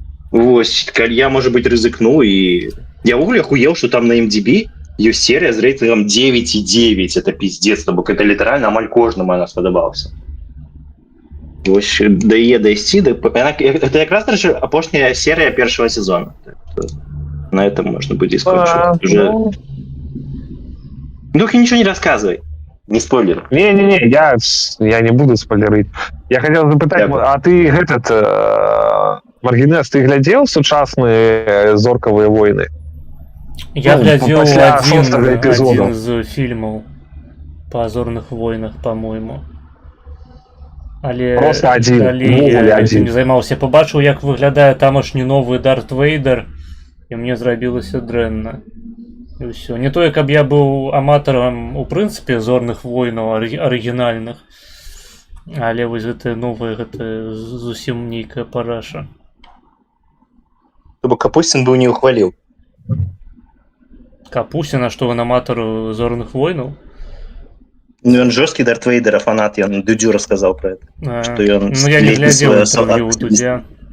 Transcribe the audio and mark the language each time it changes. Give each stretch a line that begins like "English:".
Belarusian: Вось, калі я, можа быць, рызыкну, і я ўвогуле ахуеў, што там на MDB ёсць серыя з рэйтынгам 9,9,
Russian: это пиздец,
Belarusian: то бок, это літаральна амаль кожнаму она спадабаўся. Вось, да яе дайсці, это якраз, дарэчы, апошняя серыя першага сезона. На этом можна будзе скончыць. Уже...
Russian: Ну, и ничего не рассказывай. Не спойлер. Не-не-не, я не буду спойлерить. Я хотел
Belarusian: запытать, а ты Маргінез, ты глядзеў сучасныя зоркавыя войны? Я глядзеў один з фільмаў па зорных войнах,
Russian: по-моему.
Belarusian: Але
Russian: просто один,
Belarusian: я не займаўся. Побачыў, як выглядае тамашні новы Дарт Вейдер, і мне зрабілася дрэнна. І ўсё. Не тое, каб я быў аматарам, у прынцыпе, зорных войнаў арыгінальных, але вось гэта новае, гэта зусім нейкая параша. Чтобы Капустин быў не ухваліў. Капустин, а што, ён аматар зорных войнаў?
Russian: Ну, он жесткий Дарт Вейдера фанат, я Дудю рассказал про это. Что он ну, я не глядел интервью у Дудя.